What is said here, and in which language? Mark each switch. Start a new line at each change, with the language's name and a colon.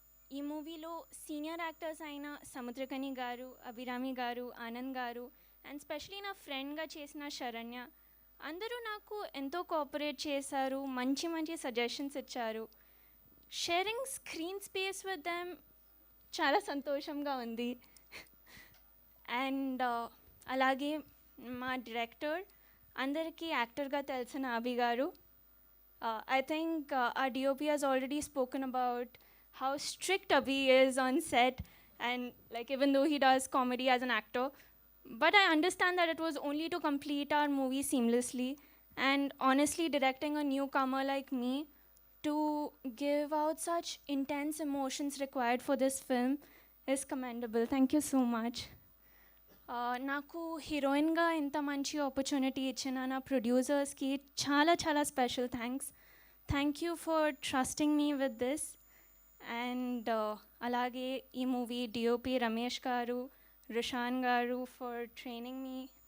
Telugu: ఈ మూవీలో senior actors అయిన సముద్రకని గారు, అభిరామి గారు, ఆనంద్ గారు అండ్ స్పెషలీ నా ఫ్రెండ్గా చేసిన శరణ్య అందరూ నాకు ఎంతో కోఆపరేట్ చేశారు, మంచి మంచి సజెషన్స్ ఇచ్చారు.
English: sharing screen space with them
Telugu: చాలా సంతోషంగా ఉంది. అండ్ అలాగే మా డైరెక్టర్ అందరికీ యాక్టర్గా తెలిసిన అభి గారు.
English: I think our DOP has already spoken about how strict Abhi is on set, and like even though he does comedy as an actor, but I understand that it was only to complete our movie seamlessly. And honestly, directing a newcomer like me to give out such intense emotions required for this film is commendable. Thank you so much.
Telugu: నాకు హీరోయిన్గా ఇంత మంచి opportunity ఇచ్చిన నా ప్రొడ్యూసర్స్కి చాలా చాలా special thanks.
English: Thank you for trusting me with this. And
Telugu: అలాగే ఈ
English: Movie DOP Ramesh garu, Rishan garu for training me.